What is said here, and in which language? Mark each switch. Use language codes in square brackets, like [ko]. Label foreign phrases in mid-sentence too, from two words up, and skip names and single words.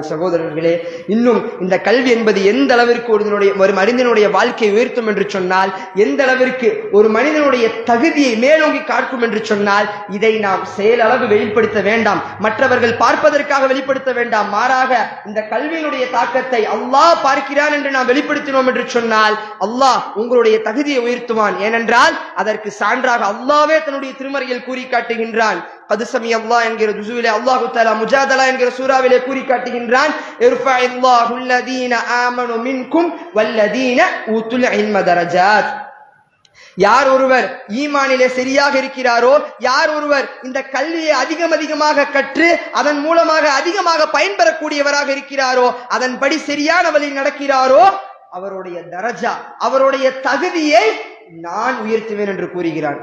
[ta] சகோதரர்களே, இன்னும் இந்த கல்வி என்பது எந்த அளவிற்கு ஒரு மனிதனுடைய வாழ்க்கையை உயர்த்தும் என்று சொன்னால், எந்த அளவிற்கு ஒரு மனிதனுடைய தகுதியை மேலோங்கி காட்டும் என்று சொன்னால், இதை நாம் செயலளவு வெளிப்படுத்த வேண்டாம், மற்றவர்கள் பார்ப்பதற்காக வெளிப்படுத்த வேண்டாம். மாறாக இந்த கல்வியினுடைய தாக்கத்தை அல்லாஹ் பார்க்கிறான் என்று நாம் வெளிப்படுத்தினோம் என்று சொன்னால் அல்லாஹ் உங்களுடைய தகுதியை உயர்த்துவான். ஏனென்றால் அதற்கு சான்றாக அல்லாஹ்வே தன்னுடைய திருமறையில் கூறி காட்டுகின்றான். قد سمع الله என்கிற ஜுஸுவிலே அல்லாஹ் தஆலா முஜாதலா என்கிற சூராவிலே கூறி காட்டுகின்றான். [ar] يرفع الله الذين آمنوا منكم والذين أوتوا العلم درجات. [ta] யார் ஒருவர் ஈமானிலே சரியாக இருக்கிறாரோ, யார் ஒருவர் இந்த கல்வியை அதிகமாக கற்று அதன் மூலமாக அதிகமாக பயன்பெறக்கூடியவராக இருக்கிறாரோ, அதன்படி சரியான வழியில் நடக்கிறாரோ, அவருடைய தரஜா, அவருடைய தகுதியை நான் உயர்த்துவேன் என்று கூறுகிறான்.